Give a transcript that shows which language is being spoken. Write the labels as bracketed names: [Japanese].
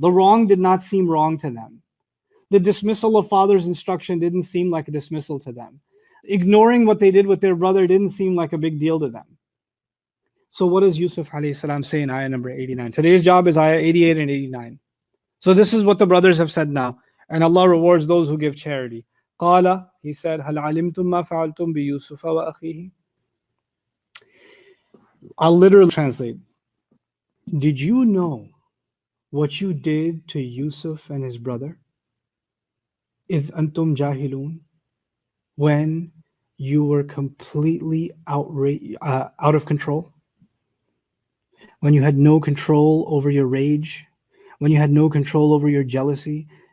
[English] The wrong did not seem wrong to them. The dismissal of father's instruction didn't seem like a dismissal to them. Ignoring what they did with their brother didn't seem like a big deal to them. So what does Yusuf alayhi salam say in ayah number 89? Today's job is ayah 88 and 89. So this is what the brothers have said now. And Allah rewards those who give charity. [Arabic] Qala, [English] he said, [Arabic] هَلْ عَلِمْتُم مَّا فَعَلْتُم بِيُوسُفَ وَأَخِيهِ. [English] I'll literally translate. Did you know what you did to Yusuf and his brother? [Arabic] إِذْ أَنْتُمْ جَاهِلُونَ, [English] when you were completely out of control, when you had no control over your rage, when you had no control over your jealousy.